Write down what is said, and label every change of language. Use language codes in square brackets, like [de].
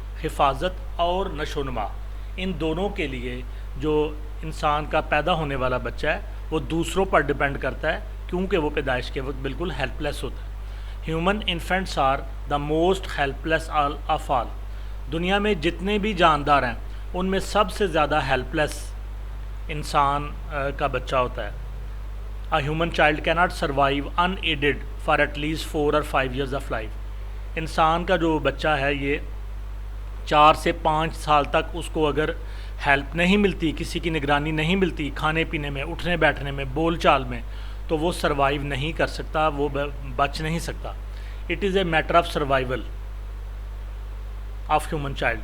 [ur] حفاظت اور نشو و نما, ان دونوں کے لیے جو انسان کا پیدا ہونے والا بچہ ہے وہ دوسروں پر ڈیپینڈ کرتا ہے, کیونکہ وہ پیدائش کے وقت بالکل ہیلپ لیس ہوتا ہے. [en] Human infants are the most helpless of all. [ur] دنیا میں جتنے بھی جاندار ہیں ان میں سب سے زیادہ ہیلپ لیس انسان کا بچہ ہوتا ہے. [en] A human child cannot survive unaided for at least 4 or 5 years of life. [ur] انسان کا جو بچہ ہے یہ 4 سے 5 سال تک اس کو اگر ہیلپ نہیں ملتی, کسی کی نگرانی نہیں ملتی, کھانے پینے میں, اٹھنے بیٹھنے میں, بول چال میں, تو وہ سروائیو نہیں کر سکتا, وہ بچ نہیں سکتا. [en] It is a matter of survival of human child.